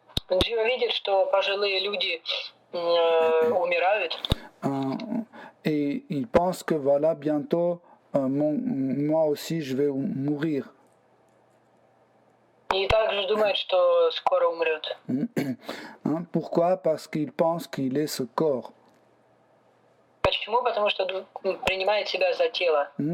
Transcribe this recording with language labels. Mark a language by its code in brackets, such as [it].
[ru] Джива видит, что пожилые люди умирают. [fr] Et il pense que voilà, bientôt, moi aussi, je vais mourir. [ru] И также думает, что скоро умрет. [fr] Pourquoi? Parce qu'il pense qu'il est ce corps. [ru] Почему? Потому что принимает себя за тело.